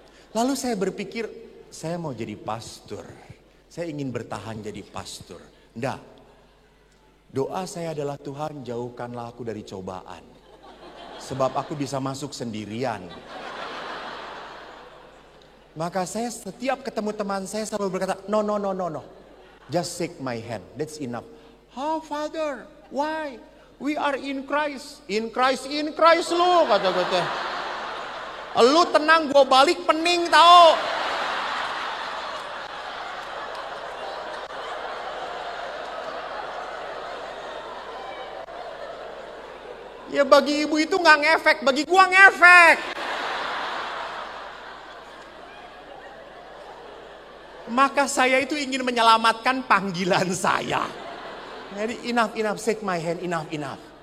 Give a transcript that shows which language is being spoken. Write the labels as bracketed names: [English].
[Indonesian] Lalu saya berpikir, saya mau jadi pastor. Saya ingin bertahan jadi pastor. Enggak. Doa saya adalah, Tuhan jauhkanlah aku dari cobaan. Sebab aku bisa masuk sendirian. Maka saya setiap ketemu teman saya selalu berkata, no. [English] Just shake my hand, that's enough. "Oh Father, why? We are in Christ." In Christ [Indonesian] lu, kata-kata. Lu tenang, gua balik pening tau. Ya bagi ibu itu gak ngefek, bagi gua ngefek. Maka saya itu ingin menyelamatkan panggilan saya. Jadi [English] enough, shake my hand, enough.